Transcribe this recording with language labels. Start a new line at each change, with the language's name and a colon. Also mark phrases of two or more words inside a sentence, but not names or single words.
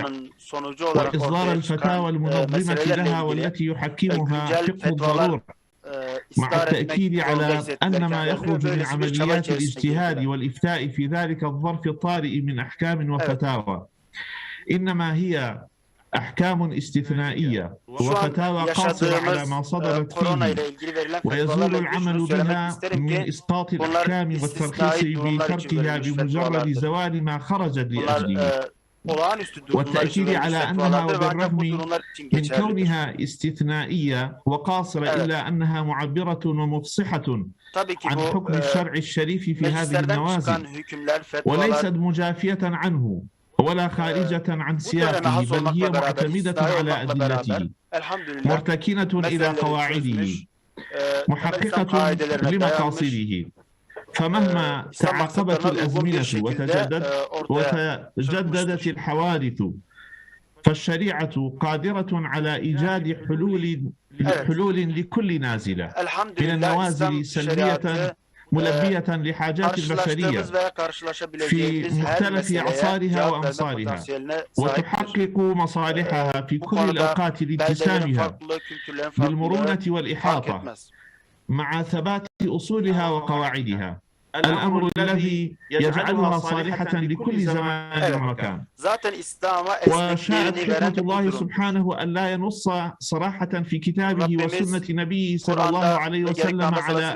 Turkish: koronanın sonucu olarak
Arabic: وإصدار
Turkish: ortaya çıkan
Arabic: الفتاوى المنظمة
Turkish: meselelerle
Arabic: لها
Turkish: ilgili
Arabic: والتي يحكمها
Turkish: güncel
Arabic: فقه
Turkish: fetvalar
Arabic: الضرورة مع
Turkish: istar etmek
Arabic: التأكيد
Turkish: zorunda
Arabic: على
Turkish: hissettiler
Arabic: أن ما
Turkish: kendilerini
Arabic: يخرج
Turkish: ve
Arabic: من
Turkish: böylesi bir çaba
Arabic: عمليات
Turkish: içerisine
Arabic: الاجتهاد
Turkish: girdiler.
Arabic: والإفتاء في ذلك الظرف الطارئ من أحكام
Turkish: Evet.
Arabic: وفتاوى إنما هي أحكام استثنائية
Turkish: Şu an
Arabic: وفتاوى قاصرة على ما
Turkish: yaşadığımız
Arabic: صدرت
Turkish: korona
Arabic: فيه
Turkish: ile ilgili verilen
Arabic: ويزول
Turkish: fetvalarla ilgili şunu
Arabic: العمل
Turkish: söylemek
Arabic: بها
Turkish: isterim
Arabic: من
Turkish: ki
Arabic: إسقاط
Turkish: bunlar
Arabic: الأحكام والترخيص
Turkish: istisnai durumlar için
Arabic: بتركها
Turkish: verilmiş
Arabic: بمجرد
Turkish: fetvalardır.
Arabic: زوال ما خرجت
Turkish: Bunlar
Arabic: لأجله
Turkish: olağanüstü durumlar için
Arabic: والتأكيد
Turkish: verilmiş
Arabic: على أنها
Turkish: fetvalardır ve ancak bu
Arabic: وبالرغم
Turkish: durumlar için
Arabic: من
Turkish: geçerlidir.
Arabic: كونها استثنائية وقاصرة
Turkish: Evet.
Arabic: إلا أنها معبرة ومفصحة
Turkish: Tabii ki
Arabic: عن
Turkish: bu
Arabic: حكم الشرع الشريف في هذه
Turkish: meclislerden çıkan
Arabic: النوازل
Turkish: hükümler, fetvalar
Arabic: وليست مجافية عنه ولا خارجة عن
Turkish: bu döneme
Arabic: سياقه
Turkish: has
Arabic: بل هي
Turkish: olmakla beraber,
Arabic: معتمدة
Turkish: istisnai
Arabic: على
Turkish: olmakla beraber
Arabic: أدلته
Turkish: elhamdülillah
Arabic: مرتكنة إلى
Turkish: meseleleri
Arabic: قواعده
Turkish: çözmüş, temel İslam
Arabic: محققة
Turkish: kaidelerine dayanmış,
Arabic: لمقاصده فمهما
Turkish: İslam
Arabic: تعاقبت
Turkish: maksatlarına uygun bir
Arabic: الأزمنة
Turkish: şekilde ortaya
Arabic: وتجددت
Turkish: çıkmıştır.
Arabic: الحوادث فالشريعة قادرة على إيجاد حلول لكل نازلة من
Turkish: Elhamdülillah
Arabic: النوازل
Turkish: İslam
Arabic: سلبية
Turkish: şeriatı
Arabic: ملبية لحاجات البشرية
Turkish: karşılaştığımız veya
Arabic: في
Turkish: karşılaşabileceğimiz her
Arabic: مختلف
Turkish: meseleye
Arabic: أعصارها
Turkish: cevap verme
Arabic: وأمصارها
Turkish: potansiyeline sahiptir.
Arabic: وتحقق مصالحها في
Turkish: Bu
Arabic: كل
Turkish: konuda
Arabic: الأوقات
Turkish: beldelerin
Arabic: لاتسامها
Turkish: farklılığı, kültürlerin farklılığı
Arabic: بالمرونة
Turkish: fark
Arabic: والإحاطة
Turkish: etmez.
Arabic: مع ثبات أصولها وقواعدها الأمر الذي يجعلها صالحة لكل زمان ومكان. وشاءت حكمة الله سبحانه أن لا ينص صراحة في كتابه وسنة نبيه صلى الله عليه وسلم على